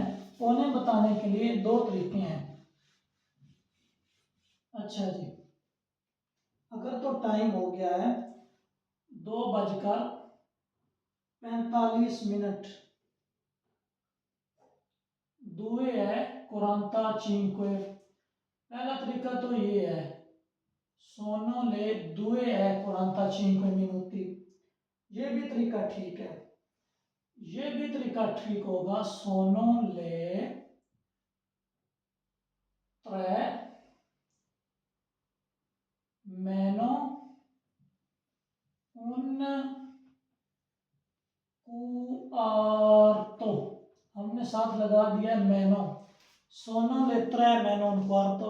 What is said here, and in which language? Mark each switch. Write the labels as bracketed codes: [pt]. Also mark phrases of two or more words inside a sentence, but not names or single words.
[ur] پونے بتانے کے لیے دو طریقے ہیں۔ اچھا جی، اگر تو ٹائم ہو گیا ہے 2:45, [it] due e 45. [ur] पहला तरीका तो ये है [it] sono le 2:45 minuti। [ur] ये भी तरीका ठीक है। ये भी तरीका ठीक होगा, [it] sono le 3:15। [ur] ہم نے ساتھ لگا دیا مینو, [it] sono le 3:15.